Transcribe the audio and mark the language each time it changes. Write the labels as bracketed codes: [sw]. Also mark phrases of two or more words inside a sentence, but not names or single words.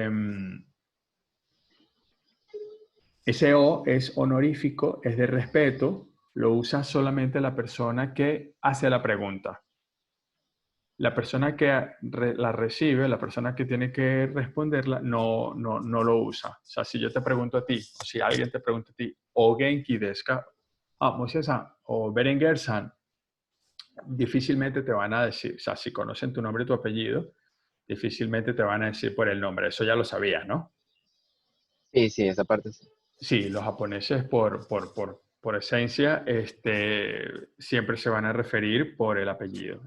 [es] Ese o es honorífico, es de respeto, lo usa solamente la persona que hace la pregunta. La persona que la recibe, la persona que tiene que responderla, no lo usa. O sea, si yo te pregunto a ti, o si alguien te pregunta a ti, [ja] お元気ですか? [es] Ah, Moisés-san, o Berenguer-san, difícilmente te van a decir, o sea, si conocen tu nombre y tu apellido, difícilmente te van a decir por el nombre. Eso ya lo sabías, ¿no? Sí, sí, esa parte sí. Sí, los japoneses por esencia siempre se van a referir por el apellido.